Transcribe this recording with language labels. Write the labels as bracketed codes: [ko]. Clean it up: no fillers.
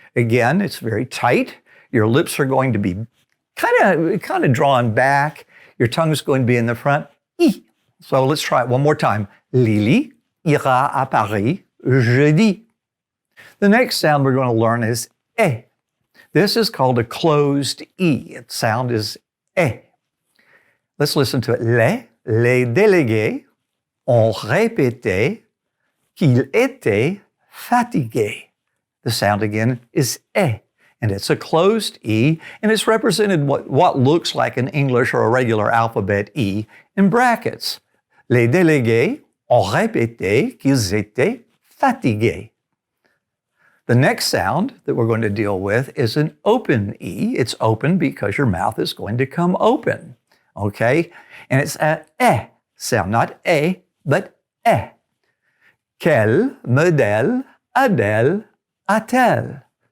[en] Again, it's very tight. Your lips are going to be kind of drawn back. Your tongue is going to be in the front. E. So let's try it one more time. [fr] Lily ira à Paris jeudi. [en] The next sound we're going to learn is E. This is called a closed E. Its sound is E. Let's listen to it. [fr] Les délégués ont répété qu'ils étaient fatigués. [en] The sound again is E, and it's a closed E, and it's represented what looks like an English or a regular alphabet E in brackets. [fr] Les délégués ont répété qu'ils étaient fatigués. [en] The next sound that we're going to deal with is an open E. It's open because your mouth is going to come open, okay? And it's a E sound, not A, but E. [fr] Quel modèle a-t-elle a-t-elle?